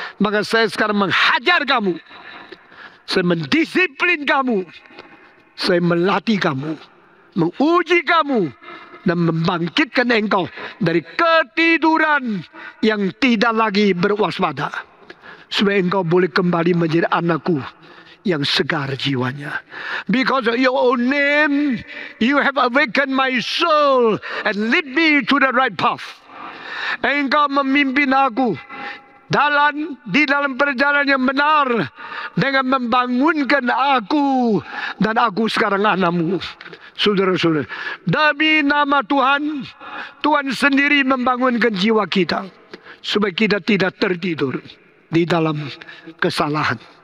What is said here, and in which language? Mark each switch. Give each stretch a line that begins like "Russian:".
Indonesian: Maka saya sekarang menghajar kamu. Saya mendisiplin kamu. Saya melatih kamu, menguji kamu, dan membangkitkan engkau dari ketiduran yang tidak lagi berwaspada, supaya engkau boleh kembali menjadi anakku yang segar jiwanya.
English: Because of your own name, you have awakened my soul and lead me to the right path.
Indonesian: Engkau memimpin aku di dalam perjalanan yang benar dengan membangunkan aku, dan aku sekarang anakmu. Saudara-saudara, demi nama Tuhan, Tuhan sendiri membangunkan jiwa kita supaya kita tidak tertidur di dalam kesalahan.